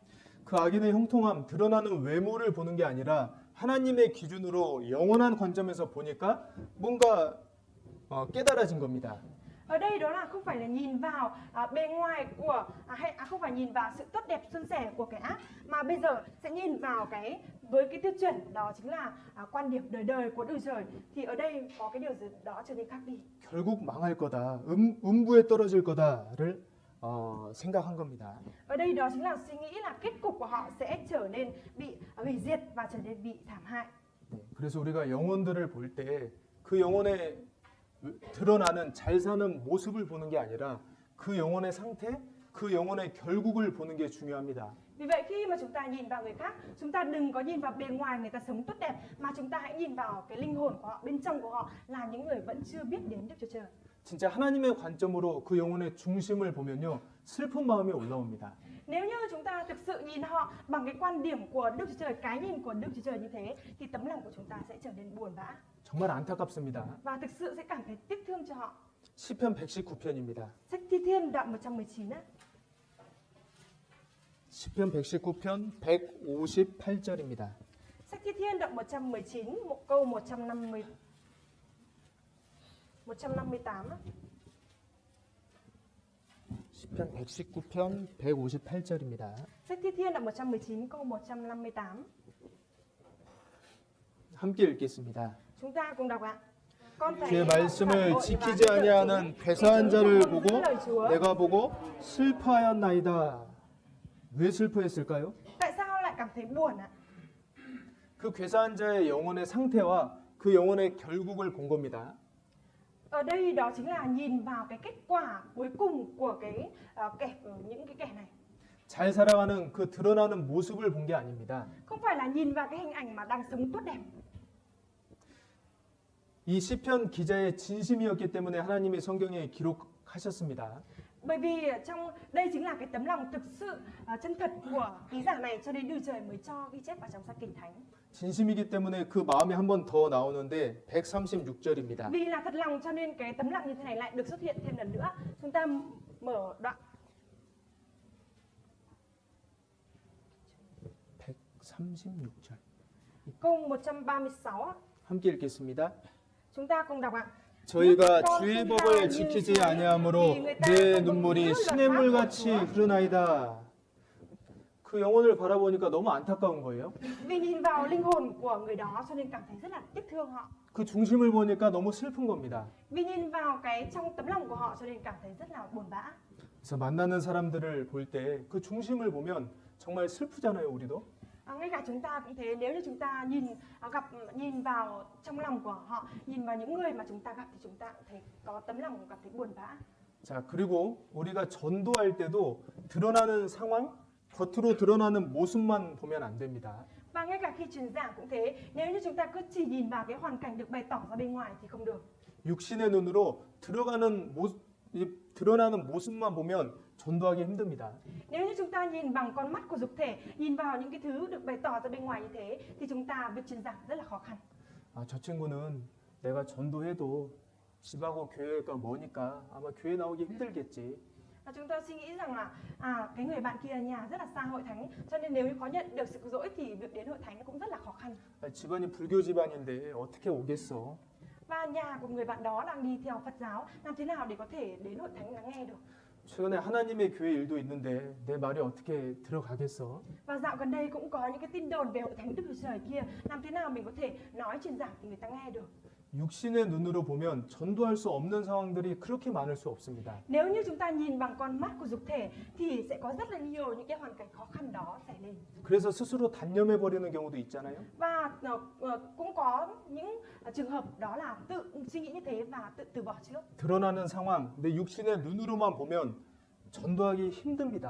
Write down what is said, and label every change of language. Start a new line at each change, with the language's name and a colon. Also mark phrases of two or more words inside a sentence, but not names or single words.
Korean: 그 악인의 형통함, 드러나는 외모를 보는 게 아니라 하나님의 기준으로 영원한 관점에서 보니까 뭔가 깨달아진 겁니다.
Vietnamese: Ở đây đó là không phải là nhìn vào bề ngoài của không phải nhìn vào sự tốt đẹp suôn sẻ của kẻ ác, mà bây giờ sẽ nhìn vào với cái tiêu chuẩn đó chính là quan điểm đời đời của Đức Trời. Thì ở đây có cái điều gì đó trở nên khác đi.
Korean: 결국 망할 거다, 음부에 떨어질 거다를 생각한 겁니다.
Vietnamese: Ở đây đó chính là suy nghĩ là kết cục của họ sẽ trở nên bị hủy diệt và trở nên bị thảm hại.
Korean: 네, 그래서 우리가 영혼들을 볼 때 그 영혼의 드러나는 잘 사는 모습을 보는 게 아니라 그 영혼의 상태, 그 영혼의 결국을 보는 게 중요합니다.
Vietnamese: Vì vậy khi mà chúng ta nhìn vào người khác, chúng ta đừng có nhìn vào bề ngoài người ta sống tốt đẹp, mà chúng ta hãy nhìn vào cái linh hồn của họ, bên trong của họ là những người vẫn chưa biết đến Đức Chúa Trời.
Korean: 진짜 하나님의 관점으로 그 영혼의 중심을 보면요, 슬픈 마음이 올라옵니다.
Vietnamese: Nếu như chúng ta thực sự nhìn họ bằng cái quan điểm của Đức Chúa Trời, cái nhìn của Đức Chúa Trời như thế, thì tấm lòng của chúng ta sẽ trở nên buồn bã
Korean: 정말 안타깝습니다.
Vietnamese: và thực sự sẽ cảm thấy tiếc thương cho họ.
Korean: 시편 119편입니다.
Vietnamese: Sách Thi Thiên đoạn 119 á.
Korean: 시편 119편 158절입니다.
Vietnamese: Sách Thi Thiên đoạn 119, câu 158 á.
Korean: 시편 119편 158절입니다.
Vietnamese: Sách Thi Thiên đoạn 119, câu 158.
Korean: 함께 읽겠습니다.
Vietnamese: Chúng ta cùng đọc ạ. Con thấy
Korean: 그의 말씀을
Vietnamese: phản
Korean: 지키지
Vietnamese: bội và
Korean: 아니하는
Vietnamese: cái
Korean: 괴사한 자를
Vietnamese: không
Korean: 보고
Vietnamese: giữ lời Chúa.
Korean: 내가 보고 슬퍼하였나이다. 왜 슬퍼했을까요?
Vietnamese: Tại sao lại cảm thấy buồn ạ?
Korean: 그 괴사한 자의 영혼의 상태와 그 영혼의 결국을 본 겁니다.
Vietnamese: Ở đây đó chính là nhìn vào cái kết quả cuối cùng của những cái kẻ này.
Korean: 잘 살아가는 그 드러나는 모습을 본 게 아닙니다.
Vietnamese: Không phải là nhìn vào cái hình ảnh mà đang sống tốt đẹp.
Korean: 이 시편 기자의 진심이었기 때문에 하나님이 성경에 기록하셨습니다.
Vietnamese: Bởi vì trong đây chính là cái tấm lòng thực sự chân thật của ký giả này, cho nên Đức Trời mới cho ghi chép vào trong sách Kinh Thánh.
Korean: 진심이기 때문에 그 마음이 한 번 더 나오는데 136절입니다.
Vietnamese: Vì là thật lòng cho nên cái tấm lòng như thế này lại được xuất hiện thêm lần nữa. Chúng ta mở đoạn
Korean: 136절.
Vietnamese: câu 136 á.
Korean: 함께 읽겠습니다.
Vietnamese: Chúng ta cùng đọc ạ.
Korean: 저희가 주의 법을 지키지 아니하므로 내 눈물이 시냇물같이 흐르나이다. 그 영혼을 바라보니까 너무 안타까운 거예요.
Vietnamese: Vì nhìn vào linh hồn của người đó cho nên cảm thấy rất là tiếc thương họ.
Korean: 그 중심을 보니까 너무 슬픈 겁니다.
Vietnamese: Vì nhìn vào cái trong tấm lòng của họ cho nên cảm thấy rất là buồn bã.
Korean: 그래서 만나는 사람들을 볼 때 그 중심을 보면 정말 슬프잖아요, 우리도.
Vietnamese: Ngay cả chúng ta cũng thế, nếu như chúng ta nhìn vào trong lòng của họ, nhìn vào những người mà chúng ta gặp thì chúng ta cũng thấy có tấm lòng cảm thấy buồn bã.
Korean: 자, 그리고 우리가 전도할 때도 드러나는 상황, 겉으로 드러나는 모습만 보면 안 됩니다.
Vietnamese: Và ngay cả khi truyền giảng cũng thế, nếu như chúng ta cứ chỉ nhìn vào cái hoàn cảnh được bày tỏ ra bên ngoài thì không được.
Korean: 육신의 눈으로 드러나는 모습만 보면 전도하기 힘듭니다.
Vietnamese: Nếu như chúng ta nhìn bằng con mắt của dục thể, nhìn vào những cái thứ được bày tỏ ra bên ngoài như thế, thì chúng ta việc truyền giảng rất là khó khăn.
Korean: 아, 저 친구는 내가 전도해도 집하고 교회가 머니까 아마 교회 나오기 힘들겠지.
Vietnamese: Chúng ta suy nghĩ rằng là cái người bạn kia nhà rất là xa hội thánh, cho nên nếu như có nhận được sự cứu rỗi thì việc đến hội thánh cũng rất là khó khăn.
Korean: 아, 집안이 불교 집안인데 어떻게 오겠어?
Vietnamese: Và nhà của người bạn đó đang đi theo Phật giáo, làm thế nào để có thể đến hội thánh lắng nghe được?
Korean: 최근에 하나님의 교회 일도 있는데 내 말이 어떻게 들어가겠어?
Vietnamese: Và dạo gần đây cũng có những cái tin đồn về hội thánh Đức Chúa Trời kia, làm thế nào mình có thể nói truyền giảng thì người ta nghe được?
Korean: 육신의 눈으로 보면 전도할 수 없는 상황들이 그렇게 많을 수 없습니다.
Vietnamese: Nếu như chúng ta nhìn bằng con mắt của dục thể thì sẽ có rất là nhiều những cái hoàn cảnh khó khăn đó xảy lên.
Korean: 그래서 스스로 단념해 버리는 경우도 있잖아요.
Vietnamese: Và cũng có những trường hợp đó là tự suy nghĩ như thế và tự từ bỏ trước.
Korean: 드러나는 상황, 내 육신의 눈으로만 보면 전도하기 힘듭니다.